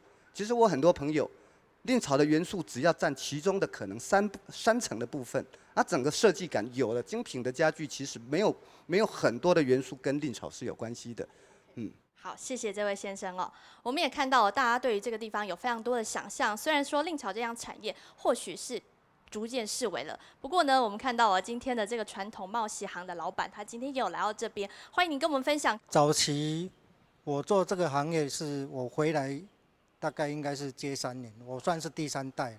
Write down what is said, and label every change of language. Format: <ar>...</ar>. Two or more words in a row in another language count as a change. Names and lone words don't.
<zh>其實我很多朋友，練草的元素只要佔其中的可能三成的部分，而整個設計感有了精品的家具，其實沒有很多的元素跟練草是有關係的。好，謝謝這位先生哦。我們也看到大家對於這個地方有非常多的想象，雖然說練草這樣產業或許是逐渐式微了。不过呢，我们看到了今天的这个传统帽席行的老板，他今天也有来到这边，欢迎您跟我们分享。早期我做这个行业是我回来大概应该是接3年，我算是第3代了。</zh>